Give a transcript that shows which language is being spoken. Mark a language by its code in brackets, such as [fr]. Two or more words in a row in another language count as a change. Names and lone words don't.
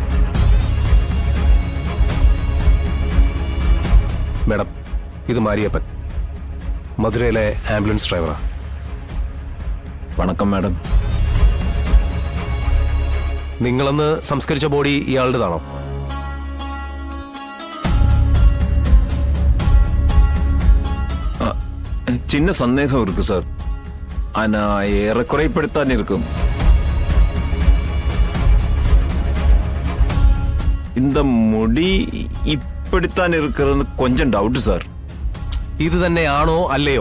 [ml] മാഡം, ഇത് മാരിയപ്പൻ, മധുരയിലെ ആംബുലൻസ് ഡ്രൈവറാ. [ta] வணக்கம் மேடம். [ml] നിങ്ങളന്ന് സംസ്കരിച്ച ബോഡി ഇയാളുടേതാണോ? [ta] சின்ன சந்தேகம் இருக்கு சார். ஆனா ஏறக்குறை இப்படித்தான் இருக்கும். இந்த முடி இப்படித்தான் இருக்கிறது கொஞ்சம் டவுட் சார். [ml] ഇത് തന്നെയാണോ അല്ലയോ?